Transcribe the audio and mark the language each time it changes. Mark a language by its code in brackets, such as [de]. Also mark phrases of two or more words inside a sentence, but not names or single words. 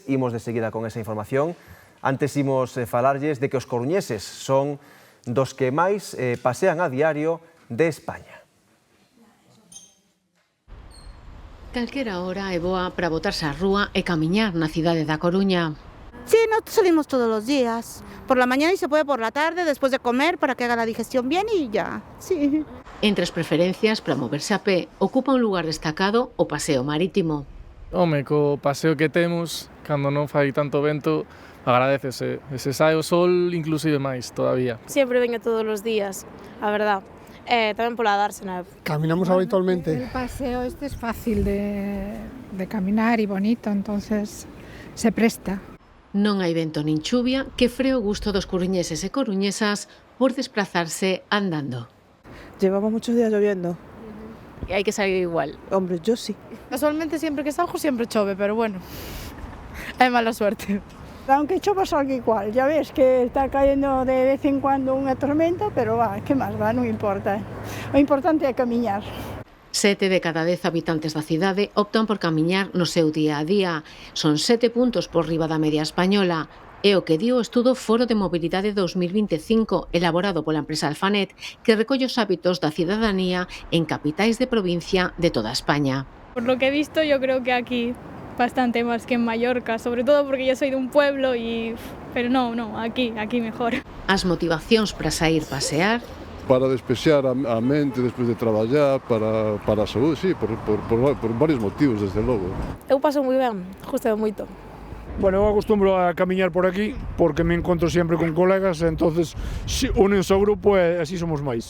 [gl] Imos de seguida con esa información. Antes imos falarlles de que os coruñeses son dos que máis pasean a diario de España. Calquera hora é boa para botarse á rúa e camiñar na cidade da Coruña. [es] Sí, no salimos todos los días. Por la mañana y se puede por la tarde, después de comer, para que haga la digestión bien y ya. Sí. [gl] Entre as preferencias para moverse a pé, ocupa un lugar destacado o paseo marítimo. Home, co paseo que temos, cando non fai tanto vento, agradecese. E se sae o sol, inclusive máis todavía. [es] Siempre vengo todos los días, a verdad. [gl] Tamén pola dársena. [es] Caminamos habitualmente. El paseo este es fácil de caminar y bonito, entonces se presta. [gl] Non hai vento nin chuvia que free o gusto dos coruñeses e coruñesas por desplazarse andando. [es] Llevamos muchos días lloviendo. Y hay que salir igual. Hombre, yo sí. Casualmente siempre que salgo siempre chove, pero bueno, hay mala suerte. Aunque chova salga igual, ya ves que está cayendo de vez en cuando unha tormenta, pero va, [gl] que máis va, non importa. O importante é camiñar. 7 de cada 10 habitantes da cidade optan por camiñar no seu día a día. Son 7 puntos por riba da media española. É o que di o estudo Foro de Mobilidade 2025, elaborado pola empresa Alfanet, que recolle os hábitos da cidadanía en capitais de provincia de toda España. [es] Por lo que he visto, yo creo que aquí bastante más que en Mallorca, sobre todo porque yo soy de un pueblo pero no, aquí mejor. [gl] As motivacións para sair pasear, para despexar a mente despois de traballar, para a saúde, sí, por varios motivos, desde logo. Eu paso moi ben, gustei moito. Bueno, eu acostumbro a camiñar por aquí porque me encontro sempre con colegas, entonces únense ao grupo e así somos máis.